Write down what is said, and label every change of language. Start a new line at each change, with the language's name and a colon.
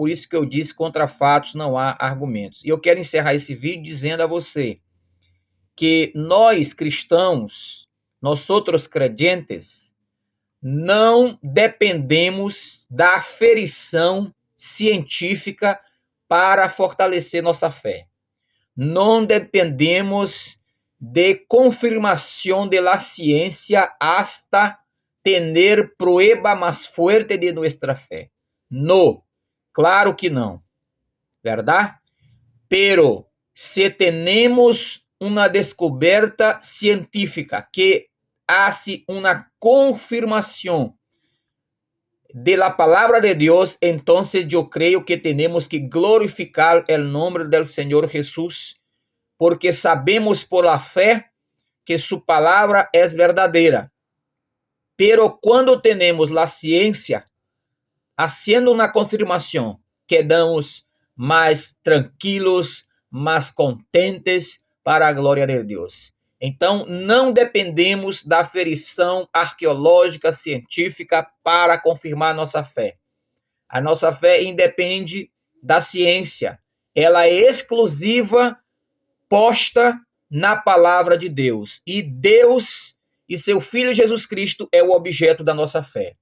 Portuguese: Por isso que eu disse, contra fatos não há argumentos. E eu quero encerrar esse vídeo dizendo a você que nós cristãos, nós outros creyentes, não dependemos da aferição científica para fortalecer nossa fé. Não dependemos de confirmação
Spanish: de la ciencia hasta tener prueba más fuerte de nuestra fe. No, claro que não, ¿verdad? Pero se tenemos una descoberta científica que hace una confirmación de la palabra de Dios, entonces yo creo que tenemos que glorificar el nombre del Señor Jesús, porque sabemos por la fe que su palabra es verdadera. Pero cuando tenemos la ciencia haciendo una confirmación,
Portuguese: quedamos mais tranquilos, mais contentes para a glória de Deus. Então, não dependemos da aferição arqueológica, científica para confirmar nossa fé. A nossa fé independe da ciência. Ela é exclusiva, posta na palavra de Deus. E Deus e seu Filho Jesus Cristo é o objeto da nossa fé.